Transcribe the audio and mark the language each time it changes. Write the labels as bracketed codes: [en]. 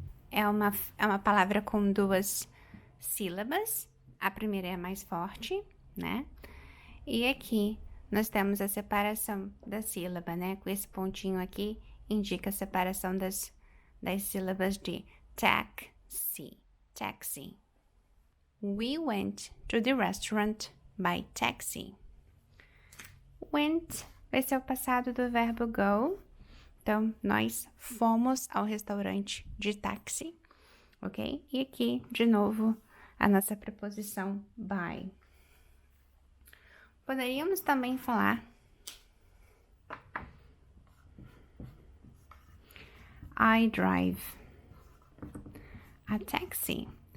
[pt] É uma palavra com duas sílabas, a primeira é a mais forte, né? E aqui nós temos a separação da sílaba, né? Com esse pontinho aqui, indica a separação das sílabas de taxi. [en] We went to the restaurant by taxi. [pt] Went vai ser o passado do verbo go. Então, nós fomos ao restaurante de táxi, ok? E aqui, de novo, a nossa preposição by. Poderíamos também falar [en] I drive a taxi.